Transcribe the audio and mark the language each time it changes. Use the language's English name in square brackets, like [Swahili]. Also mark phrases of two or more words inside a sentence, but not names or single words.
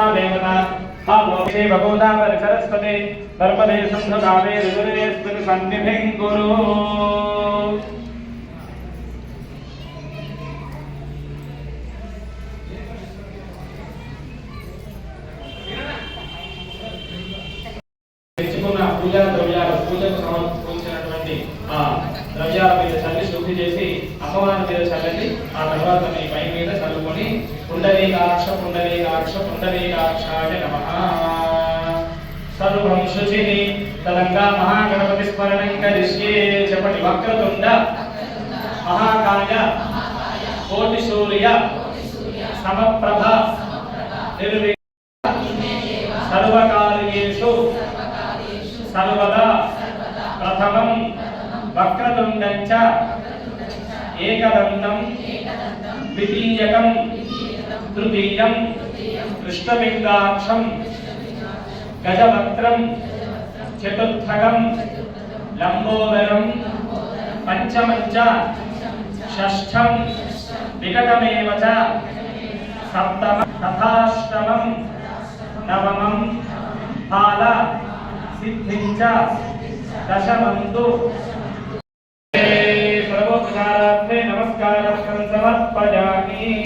[Sanskrit] देवता हामोक्षे भगवदावर सरस्वते नर्मदे सिन्धु कावेरी जलेऽस्मिन् सन्निधिं कुरु। [Telugu] పూజా ద్రవ్యాలు పూజకు సమర్పించినటువంటి ఆ ద్రవ్యాల మీద చల్లి శుద్ధి చేసి అమ్మవారి మీద చల్లండి. ఆ తర్వాత మీ పై మీద చల్లుకొని [Sanskrit] पुण्डरीकाक्ष पुण्डरीकाक्ष पुण्डरीकाक्षाय नमः सर्वं शुचिः तदङ्ग महागणपति स्मरणं करिष्ये చెప్పటి वक्रतुण्ड महाकाय कोटि सूर्य समप्रभ निर्विघ्न సర్వకార్యేషు सर्वदा प्रथमं वक्रतुण्डं च एकदन्तं द्वितीयकं तृतीयं कृष्णपिङ्गाक्षं गजवक्त्रं चतुर्थकं लम्बोदरं पंचमं च षष्ठं विकटमेव च सप्तम तथाष्टमं नवमं फाल सिद्धिञ्च दशमं तु सर्वोपचारार्थे नमस्कारं समर्पयामि.